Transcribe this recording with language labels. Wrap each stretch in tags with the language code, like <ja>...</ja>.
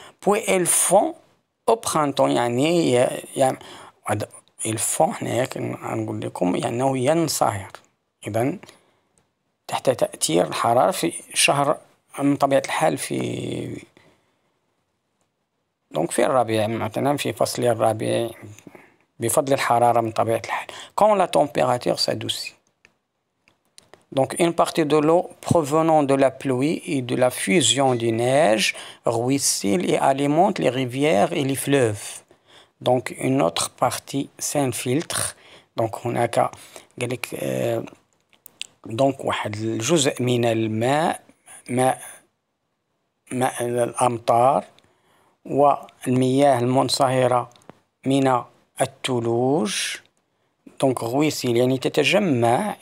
<fr>puis elles font au printemps</fr> <ar>يعني الفون هنايا نقول لكم يعني أنه ينصهر. إذن تحت تأثير الحرارة في شهر من طبيعة الحال في donc في الربيع مثلا في فصل الربيع بفضل الحرارة من طبيعة الحال.</ar> <fr>quand la température s'adoucit. donc une partie de l'eau provenant de la pluie et de la fusion des neiges ruisselle et alimente les rivières et les fleuves. donc une autre partie s'infiltre.</fr> <ar>donc هناك قال لك donc واحد الجزء من الماء ماء الأمطار والمياه المنصهرة من الثلوج donc غويسيل يعني تتجمع.</ar>